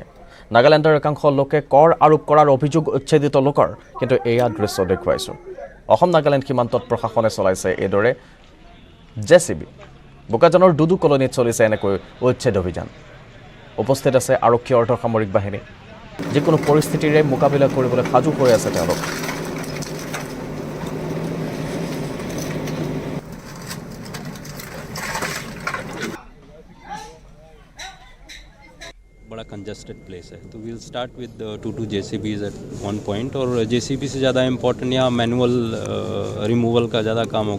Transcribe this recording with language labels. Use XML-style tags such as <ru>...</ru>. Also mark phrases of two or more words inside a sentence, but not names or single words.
<as>নাগালেণ্ডৰ একাংশ লোকে কৰ আৰোপ কৰাৰ অভিযোগ উচ্ছেদিত লোকৰ, কিন্তু এয়া দৃশ্য দেখুৱাইছোঁ। অসম নাগালেণ্ড সীমান্তত প্ৰশাসনে চলাইছে এইদৰে JCB। বোকাজানৰ দুদু কলনীত চলিছে এনেকৈ উচ্ছেদ অভিযান। উপস্থিত আছে আৰক্ষী অৰ্ধসামৰিক বাহিনী। যিকোনো পৰিস্থিতিৰে মোকাবিলা কৰিবলৈ সাজু হৈ আছে তেওঁলোক।</as> <en>बड़ा congested place</en> <hi>है, तो</hi> <en>will start with 2 JCBs at one point.</en> <hi>और JCB से ज़्यादा इम्पोर्टेंट यहाँ</hi> <en>manual removal</en> <hi>का ज़्यादा काम होगा।</hi>